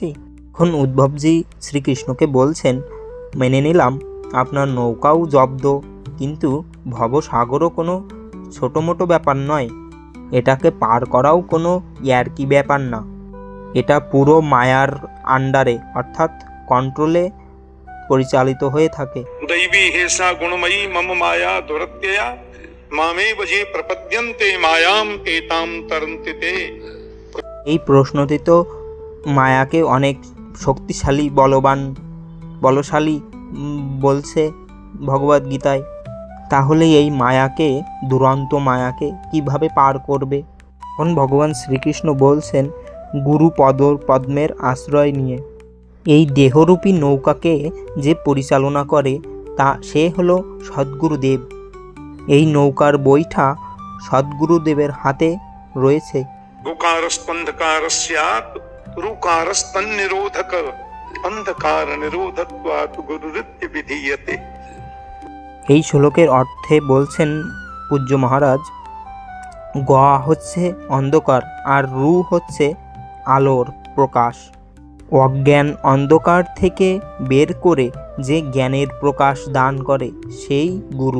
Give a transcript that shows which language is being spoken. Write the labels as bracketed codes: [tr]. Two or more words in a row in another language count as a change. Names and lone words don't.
[bn] এখন উদ্ধবজি শ্রীকৃষ্ণকে বলছেন, মেনে নিলাম আপনার নৌকাও জব্দ, কিন্তু ভবসাগরও কোনো ছোটো মোটো ব্যাপার নয়, এটাকে পার করাও কোনো ইয়ার্কি ব্যাপার না, এটা পুরো মায়ার আন্ডারে অর্থাৎ কন্ট্রোলে পরিচালিত হয়ে থাকে। [sa] दैवी हेसा गुणमयी मम माया दुरत्यया मामे वजे प्रपद्यन्ते मायाम एताम तरन्ति ते। [bn] এই প্রশ্নটি তো মায়াকে অনেক শক্তিশালী বলশালী বলছে ভগবদ গীতায়। তাহলে এই মায়াকে, দুরন্ত মায়াকে কিভাবে পার করবে? এখন ভগবান শ্রীকৃষ্ণ বলছেন গুরু পদ্মের আশ্রয় নিয়ে। এই দেহরূপী নৌকাকে যে পরিচালনা করে সে হলো সদ্গুরুদেব। এই নৌকার বৈঠা সদ্গুরুদেবের হাতে রয়েছে। [sa] गुकारस्पंधकारस्यात् रुकारस्तन्निरोधक अंधकार निरोधत्वात् गुरुरित्य विधीयते। [bn] এই শ্লোকের অর্থে বলছেন পূজ্য মহারাজ, গ হচ্ছে অন্ধকার আর রু হচ্ছে আলোর প্রকাশ। অজ্ঞান অন্ধকার থেকে বের করে যে জ্ঞানের প্রকাশ দান করে সেই গুরু।